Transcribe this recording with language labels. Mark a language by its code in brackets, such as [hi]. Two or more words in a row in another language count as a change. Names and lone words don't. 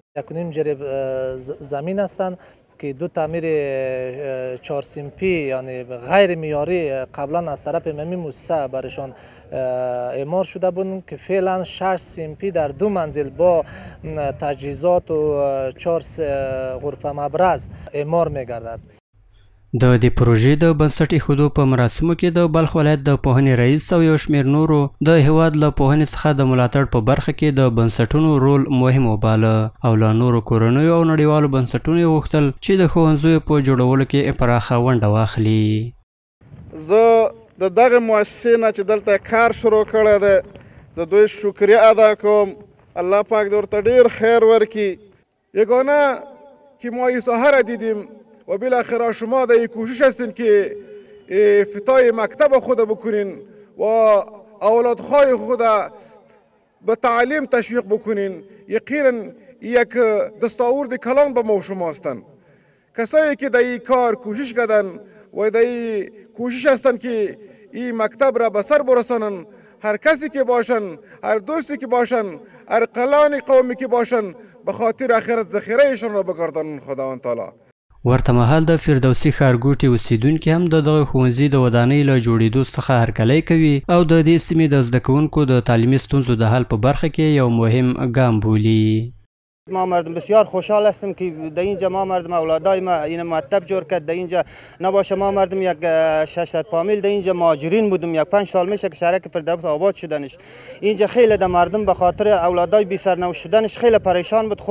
[fa] 1.5 جریب زمین هستند که 2 تعمیر 4 سمپی یعنی غیر معیاری قبلا از طرف ممی مؤسسه برشان اعمار شده بود که فعلا 6 سمپی در 2 منزل با تجهیزات و 4 غرفه مبرز اعمار می گردد. [ps] د دې پروژې د بنسټ ایښودو په مراسمو کې د بلخ ولایت د پوهنې رئیس او یو شمېر نورو د هیواد له پوهنې څخه د ملاتړ په برخه کې د بنسټونو رول مهم وباله او له نورو کورنیو او نړیوالو بنسټونو یې غوښتل چې د ښوونځیو په جوړولو کې پراخه ونډه واخلي. زه د دغه مؤسسې نه چې دلته کار شروع کړی دی د دوی شکریه ادا کوم. الله پاک دې ورته ډېر خیر ورکړي. [fa] یگانه که ما این ساحه را دیدیم و بالاخره شما در کوشش هستین که افتتاح مکتب خود بکنین و اولادهای خود به تعلیم تشویق بکنین. یقینا یک دستاورد کلان به ما شما هستند. کسایی که در این کار کوشش کردن و در این کوشش هستند که این مکتب را به سر برسانن، هر کسی که باشن، هر دوستی که باشن، هر کلان قومی که باشن، به خاطر آخرت ذخیره ایشان را بگردانن خداوند تعالی. [ps] ورته مهال د فردوسي ښارګوټي اوسیدونکي هم د دغه ښوونځي د ودانۍ له جوړېدو څخه هرکلی کوي او د دې سیمې د زده کوونکو د تعلیمي ستونزو د حل په برخه کې یو مهم ګام بولي. [fa] ما مردم بسیار خوشحال هستم که در اینجا ما مردم اولادای ما این مکتب جور کرد. در اینجا نباشه ما مردم یک 600 فامیل در اینجا مهاجرین بودیم، یک 5 سال میشه که شهرک فردوس آباد شدنش. اینجا خیلی در مردم به خاطر اولادای بی سرنوشت شدنش خیلی پریشان بود.